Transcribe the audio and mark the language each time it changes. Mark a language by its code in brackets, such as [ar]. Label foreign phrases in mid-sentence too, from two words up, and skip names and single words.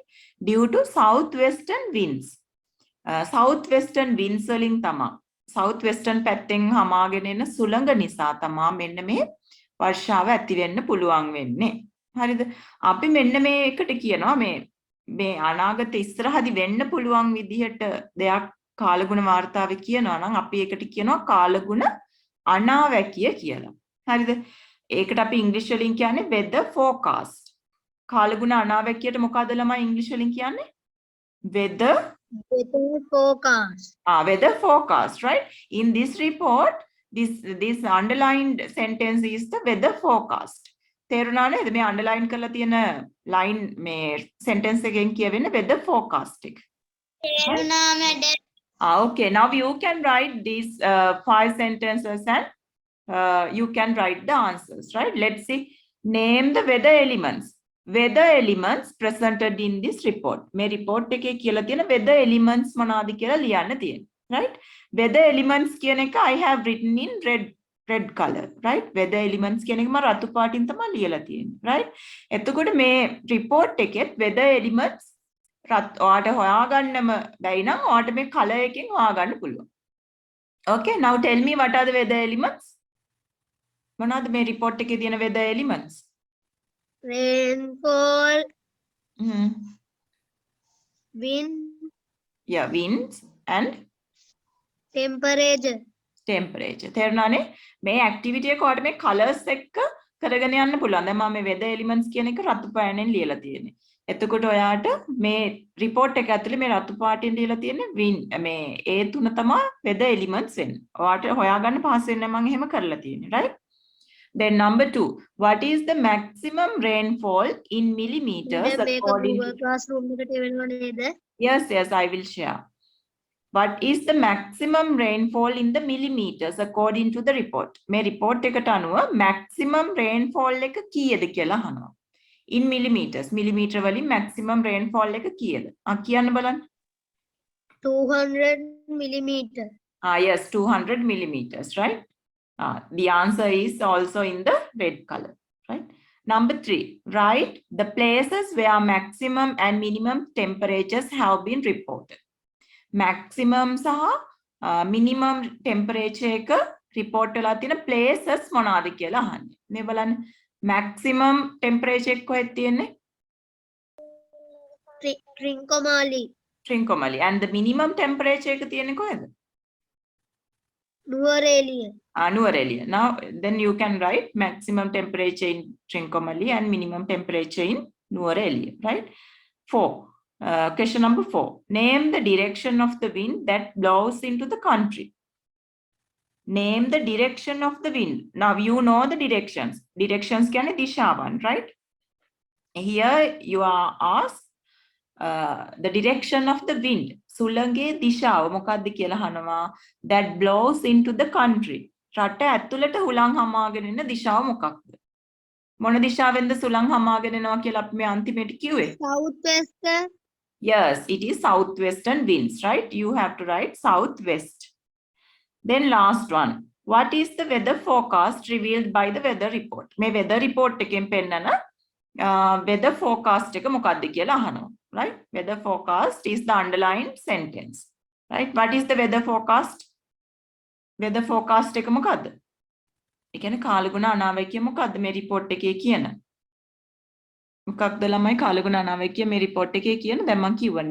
[en] Due to southwestern winds. Southwestern winds [si] වලින් තමයි southwestern පැත්තෙන් හමාගෙන එන සුළඟ නිසා තමයි මෙන්න මේ වර්ෂාව ඇති වෙන්න පුළුවන් වෙන්නේ. හරිද? අපි මෙන්න මේ එකට කියනවා මේ අනාගත ඉස්සරහදී වෙන්න පුළුවන් විදිහට දෙයක් කාලගුණ වාර්තාවේ කියනවා නම් අපි ඒකට කියනවා කාලගුණ අනාවැකිය කියලා. හරිද? ඒකට අපි ඉංග්‍රීසි වලින් කියන්නේ [en] weather forecast. [si] කාලගුණ අනාවැකියට මොකද ළමයි ඉංග්‍රීසි වලින් කියන්නේ? [en] Weather forecast. Weather forecast, right? In this report, this underlined sentence is the weather forecast. [si] තේරුණා නේද මේ අන්ඩර්ලයින් කරලා තියෙන ලයින් මේ sentence එකෙන් කියවෙන්නේ [en] weather forecast [si] එක. තේරුණා මැඩම්. [en] Okay, now you can write these 5 sentences and you can write the answers, right? Let's see. Name the weather elements. Weather elements presented in this report. [si] මේ report එකේ කියලා තියෙන [en] weather elements [si] මොනවාද කියලා ලියන්න තියෙනවා, right? [en] Weather elements [si] කියන එක [en] I have written in red color, right? Weather elements [si] කියන එක මම රතු පාටින් තමයි ලියලා තියෙන්නේ, right? එතකොට මේ report එකෙත් [en] weather elements [si] ඔයාට හොයාගන්නම බැයි නම් ඔයාට මේ color එකෙන් හොයාගන්න පුළුවන්. [en] Okay, now tell me what are the weather elements? [si] මොනවාද මේ report එකේ තියෙන [en] weather elements? Rainfall. Wind. Yeah, winds and Temperature. temperature. [si] තේරුණානේ? මේ activity එක ඔයාලට මේ colors එක්ක කරගෙන යන්න පුළුවන්. දැන් මම මේ [en] weather elements [si] කියන එක රතු පාටෙන් ලියලා තියෙන්නේ. එතකොට ඔයාට මේ report එක ඇතුලේ මේ රතු පාටින් ලියලා තියෙන්නේ wind මේ ඒ තුන තමයි [en] weather elements [si] වෙන්නේ. ඔයාට හොයාගන්න පහසු වෙන්න මම එහෙම කරලා තියෙන්නේ, right? [en] Then number 2, what is the maximum rainfall in millimeters according to [si] classroom එකට එවෙනව නේද? [en] Yes, I will share. What is the maximum rainfall in the millimeters according to the report? [si] මේ report එකට අනුව [en] maximum rainfall [si] එක කීයද කියලා අහනවා. [en] In millimeters, millimeter වලින් maximum rainfall [si] එක කීයද? කියන්න බලන්න. [en] 200 millimeter. Yes, 200 millimeters, right? The answer is also in the red color, right? Number 3, write the places where maximum and minimum temperatures have been reported. [si] Maximum සහ [en] minimum temperature [si] එක report වෙලා තියෙන places මොනවාද කියලා අහන්නේ. මේ බලන්න [en] maximum temperature [si] එක කොහෙද තියෙන්නේ? Trincomalee. [en] And the minimum temperature [si] එක තියෙන්නේ කොහෙද? [en] Nuwara. Nuwara. Now, then you can write maximum temperature in Trincomalee and minimum temperature in Nuwara, right? 4. Question number 4. Name the direction of the wind that blows into the country. Name the direction of the wind. Now, you know the directions. Directions can be dishavan, right? Here, you are asked the direction of the wind. [si] සුළඟේ දිශාව මොකක්ද කියලා අහනවා. [en] That blows into the country. [si] රට ඇතුළට හුලං හමාගෙන එන දිශාව මොකක්ද? මොන දිශාවෙන්ද සුළං හමාගෙන එනවා කියලා අපි මේ අන්තිමේට කිව්වේ? [en] Southwestern. Yes, it is southwestern winds, right? You have to write southwest. Then last one. What is the weather forecast revealed by the weather report? [si] මේ [en] weather report [si] එකෙන් පෙන්නන [en] weather forecast [si] එක මොකක්ද කියලා අහනවා. Right? [en] Weather forecast is the underlined sentence. Right? What is the weather forecast? Weather forecast [si] එක මොකද්ද? ඒ කියන්නේ කාලගුණ අනාවැකිය මොකද්ද මේ report එකේ කියන? මොකක්ද ළමයි කාලගුණ අනාවැකිය මේ report එකේ කියන? දැන් මම කියවන්නේ.